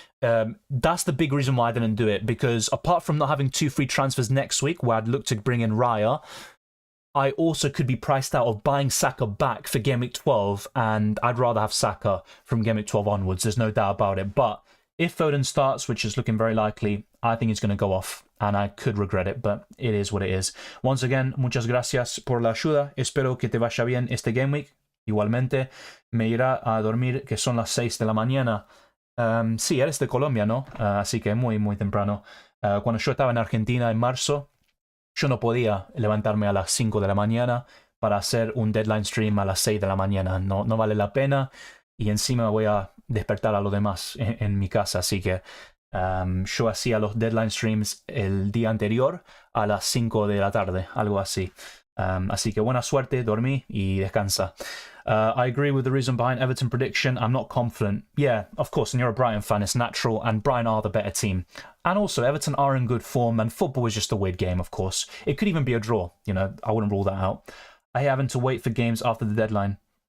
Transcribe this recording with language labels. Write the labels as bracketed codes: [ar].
[en] That's the big reason why I didn't do it, because apart from not having 2 free transfers next week where I'd look to bring in Raya, I also could be priced out of buying Saka back for Game Week 12, and I'd rather have Saka from Game Week 12 onwards. There's no doubt about it. But if Foden starts, which is looking very likely, I think he's going to go off, and I could regret it, but it is what it is. [es] Once again, muchas gracias por la ayuda. Espero que te vaya bien este Game Week. Igualmente, me irá a dormir, que son las 6 de la mañana. Sí, eres de Colombia, ¿no? Así que muy, muy temprano. Cuando yo estaba en Argentina en marzo, yo no podía levantarme a las 5 de la mañana para hacer un deadline stream a las 6 de la mañana. No vale la pena. Y encima voy a despertar a los demás en mi casa. Así que yo hacía los deadline streams el día anterior a las 5 de la tarde, algo así. Así que buena suerte, dormí y descansa. [en] I agree with the reason behind Everton prediction. I'm not confident. Yeah, of course, and you're a Brighton fan, it's natural, and Brighton are the better team. And also, Everton are in good form, and football is just a weird game, of course. It could even be a draw, you know, I wouldn't rule that out. I having to wait for games after the deadline.